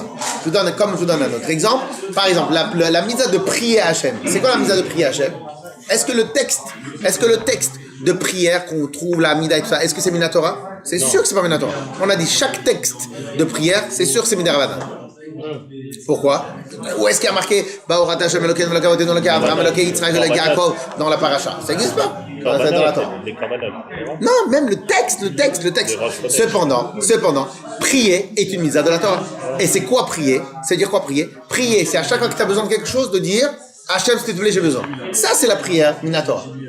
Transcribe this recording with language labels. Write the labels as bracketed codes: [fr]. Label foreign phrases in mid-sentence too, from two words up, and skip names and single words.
[fr] Je vous donne un autre exemple. Par exemple, la mitzvah de prier à Hachem. C'est quoi la mitzvah de prier à Hachem? Est-ce que le texte de prière qu'on trouve, la Mida et tout ça, est-ce que c'est Minatora? C'est sûr que c'est pas Minatora. On a dit chaque texte de prière, c'est sûr que c'est Miderabanan. Pourquoi? Où est-ce qu'il y a marqué [he] ברוך אתה השם אלוקינו ואלוקי אבותינו אלוקי אברהם אלוקי יצחק אלוקי יעקב [fr] dans la paracha? Ça n'existe pas. Dans la Torah. Non, même le texte. Cependant, prier est une mitzvah de la Torah. Et c'est quoi prier? C'est dire quoi prier? Prier, c'est à chaque fois que tu as besoin de quelque chose de dire Hachem, s'il te plaît, j'ai besoin. Ça, c'est la prière Minatora.